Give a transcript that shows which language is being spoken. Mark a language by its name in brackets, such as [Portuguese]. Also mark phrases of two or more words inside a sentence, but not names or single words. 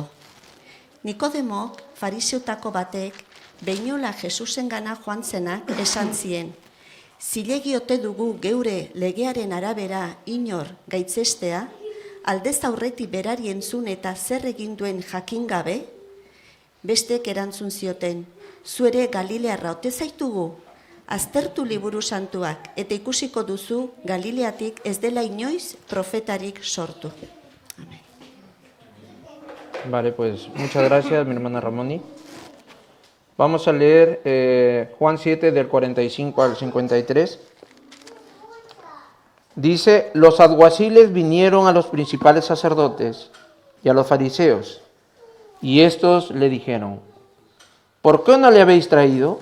[Basque] Nikodemok, fariseutako batek, behinola Jesusengana joan zenak esan zien, zilegi ote dugu geure legearen arabera inor gaitzestea, aldez aurretik berari entzun eta zer egin duen jakin gabe? Bestek erantzun zioten, zu ere Galilearra ote zaitugu? Aztertu liburu santuak eta ikusiko duzu Galileatik ez dela inoiz profetarik sortu. Amen. [Spanish] Vale, pues muchas gracias, mi hermana Ramoni. Vamos a leer Juan 7 del 45 al 53. Dice, los alguaciles vinieron a los principales sacerdotes y a los fariseos, y estos le dijeron, ¿por qué no le habéis traído?